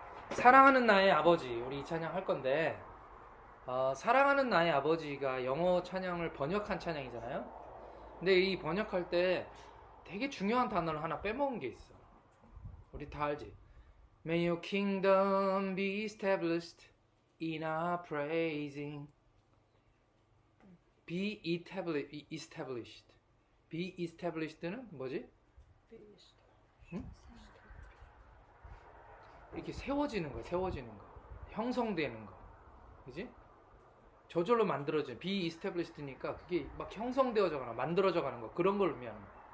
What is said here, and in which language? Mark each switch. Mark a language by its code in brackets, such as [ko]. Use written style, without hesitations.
[ko] 사랑하는 나의 아버지, 우리 이 찬양 할 건데, 사랑하는 나의 아버지가 영어 찬양을 번역한 찬양이잖아요. 근데 이 번역할 때 되게 중요한 단어를 하나 빼먹은 게 있어. 우리 다 알지? [en] May your kingdom be established in our praising. Be established. [ko] Be established는 뭐지? 응? 이렇게 세워지는 거, 세워지는 거, 형성되는 거, 그지? 저절로 만들어진, be established,니까 그게 막 형성되어져가나 만들어져가는 거, 그런 걸 의미하는 거야.